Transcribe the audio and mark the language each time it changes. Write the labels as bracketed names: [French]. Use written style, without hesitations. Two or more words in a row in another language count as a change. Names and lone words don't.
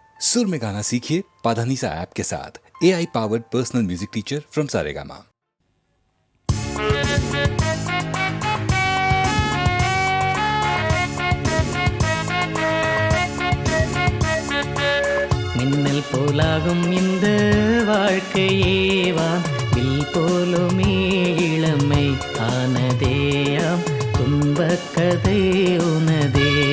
[Hindi] सुर में गाना सीखिए पाधानीसा ऐप के साथ। [English] AI powered personal music teacher from Saregama. [Tamil] மின்னல் போலாகும் இந்த வாழ்க்கையேவா வில் போலுமே இளமை ஆனதேயாம் துன்பக்கதை உனதே.